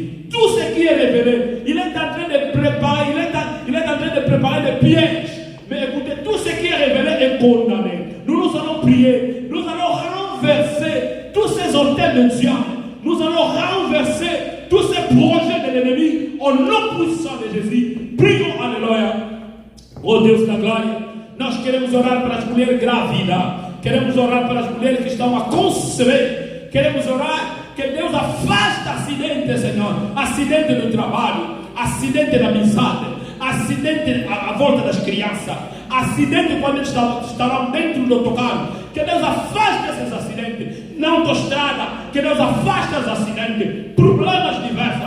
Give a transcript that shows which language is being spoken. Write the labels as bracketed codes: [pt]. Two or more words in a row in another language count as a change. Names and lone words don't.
[fr] Tout ce qui est révélé, il est en train de préparer, il est en train de préparer des pièges. Mais écoutez, tout ce qui est révélé est condamné. Nous allons prier, nous allons renverser tous ces hôtels de diable. Nous allons renverser tous ces projets de l'ennemi au nom puissant de Jésus. Prions, alléluia. [pt] Oh Deus da glória, nós queremos orar para as mulheres grávidas, queremos orar para as mulheres que estão a conceber, queremos orar que Deus afaste acidente, Senhor, acidente no trabalho, acidente na amizade, acidente à volta das crianças, acidente quando eles estarão dentro do autocarro, que Deus afaste esses acidentes, na autoestrada, que Deus afaste os acidentes, problemas diversos.